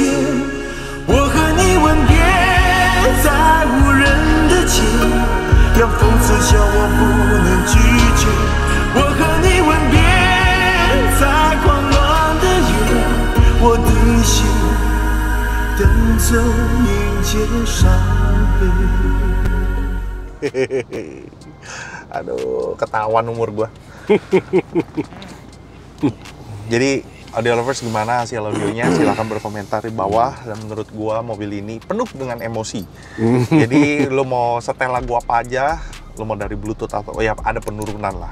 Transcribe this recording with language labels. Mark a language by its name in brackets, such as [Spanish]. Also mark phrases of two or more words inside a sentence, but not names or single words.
[Chinese] 我和你吻别在无人的街，让风刺笑我不能拒绝。我和你吻别在狂乱的夜，我的心等着迎接伤悲。 [Indonesian] Aduh, ketahuan umur gua. Jadi [English] audio lovers [Indonesian] gimana hasil audionya? Silahkan berkomentar di bawah. Dan menurut gua mobil ini penuh dengan emosi. Jadi lo mau setel lagu apa aja, lo mau dari Bluetooth atau ya ada penurunan lah.